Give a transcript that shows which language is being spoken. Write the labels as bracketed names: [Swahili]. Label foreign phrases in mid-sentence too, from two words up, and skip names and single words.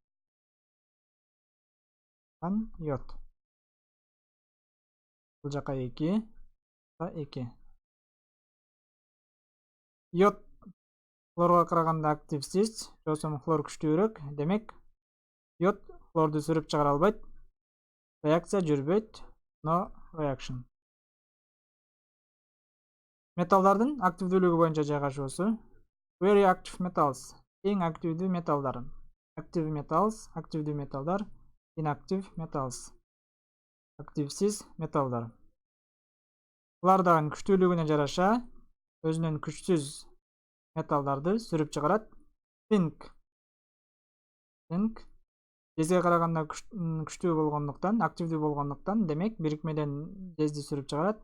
[Kyrgyz] Йод. Бул жака 2, бул 2. Йод хлорго караганда активсиз, жосом хлор күчтүүрөөк. Демек, йод хлорду сүрүп чыгара албайт. Реакция жүрбөйт. [English] No reaction. [Kyrgyz] Металлдардын активдүүлүгү боюнча жайгашуусу. [English] Very active metals. [Kyrgyz] Эң активдүү металлдар. [English] Active metals, [Kyrgyz] активдүү металлдар. [English] Inactive metals. [Kyrgyz] Активсиз металлдар. Булардын күчтүүлүгүнө жараша өзүнүн күчсүз металлдарды сүрүп чыгарат. Zinc. Жезге караганда күчтүү болгондуктан, активдүү болгондуктан, демек бирикмеден жезди сүрүп чыгарат.